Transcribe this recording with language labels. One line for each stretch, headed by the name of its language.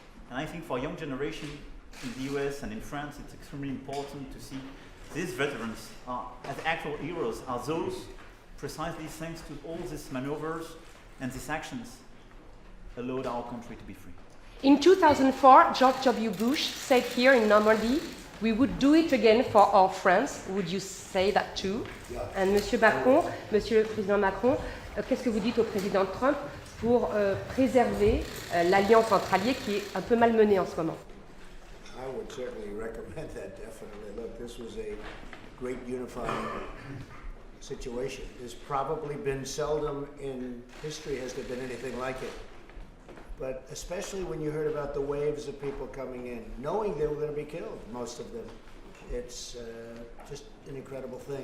English: And I think for young generation in the US and in France, it's extremely important to see these veterans as actual heroes, are those precisely thanks to all these maneuvers and these actions allowed our country to be free. In 2004, George W. Bush said here in Normandy, we would do it again for our France. Would you say that too? Yeah.
French: And Monsieur le Président Macron, qu'est-ce que vous dites au Président Trump pour préserver l'alliance entre alliés qui est un peu malmenée en ce moment?
English: I would certainly recommend that, definitely. Look, this was a great unifying situation. There's probably been seldom in history has there been anything like it. But especially when you heard about the waves of people coming in, knowing they were going to be killed, most of them, it's just an incredible thing.